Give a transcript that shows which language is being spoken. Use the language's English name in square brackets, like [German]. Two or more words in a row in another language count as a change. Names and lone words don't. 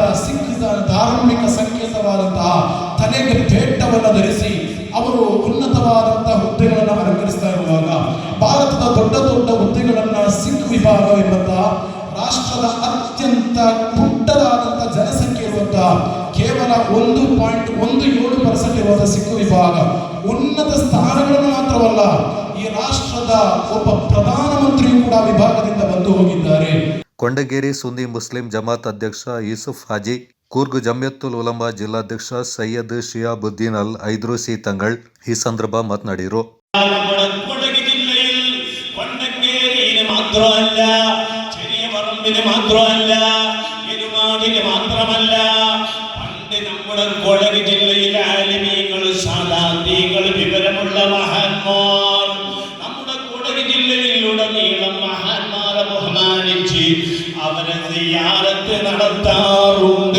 [Kannada] ಸಿಖ್ ಧಾರ್ಮಿಕ ಸಂಕೇತವಾದಂತಹ ತಲೆಗೆ ಪೇಟವನ್ನು ಧರಿಸಿ ಅವರು ಉನ್ನತವಾದಂತಹ ಹುದ್ದೆಗಳನ್ನು ಅಲಂಕರಿಸ್ತಾ ಇರುವಾಗ ಭಾರತದ ದೊಡ್ಡ ದೊಡ್ಡ ಹುದ್ದೆಗಳನ್ನ ಸಿಖ್ ವಿಭಾಗ ಎಂಬಂತಹ ರಾಷ್ಟ್ರದ ಅತ್ಯಂತ ಪುಟ್ಟದಾದಂತಹ ಜನಸಂಖ್ಯೆ ಇರುವಂತಹ ಕೇವಲ 1.17% ಇರುವಂತಹ ಸಿಖ್ ವಿಭಾಗ ಉನ್ನತ ಸ್ಥಾನಗಳನ್ನು ಮಾತ್ರವಲ್ಲ, ಈ ರಾಷ್ಟ್ರದ ಒಬ್ಬ ಪ್ರಧಾನಮಂತ್ರಿಯು ಕೂಡ ವಿಭಾಗದಿಂದ ಬಂದು ಹೋಗಿದ್ದಾರೆ. ಕೊಂಡಗೇರಿ ಸುನ್ನಿ ಮುಸ್ಲಿಂ ಜಮಾತ್ ಅಧ್ಯಕ್ಷ ಯೂಸುಫ್ ಹಾಜಿ, ಕೂರ್ಗ್ ಜಮಿಯತ್ತುಲ್ ಉಲಮಾ ಜಿಲ್ಲಾಧ್ಯಕ್ಷ ಸೈಯದ್ ಶಿಯಾಬುದ್ದೀನ್ ಅಲ್ ಐದ್ರೂಸಿ ತಂಗಳ್ ಈ ಸಂದರ್ಭ ಮಾತನಾಡಿದರು. [Malayalam] നമ്മുടെ കൊടക് ജില്ലയിൽ കൊണ്ടങ്കേരിയിൽ മാത്രമല്ല, ചെറിയ പറമ്പിന് മാത്രമല്ല, എരുമാടിന് മാത്രമല്ല, പണ്ട് നമ്മുടെ കൊടക് ജില്ലയിലെ ആലിമീങ്ങൾ, സാദാത്യങ്ങൾ, വിവരമുള്ള മഹാന്മാർ നമ്മുടെ കൊടക് ജില്ലയിലുടനീളം മഹാന്മാരെ ബഹുമാനിച്ച് അവരെ സിയാറത്ത് നടത്താറുണ്ട്.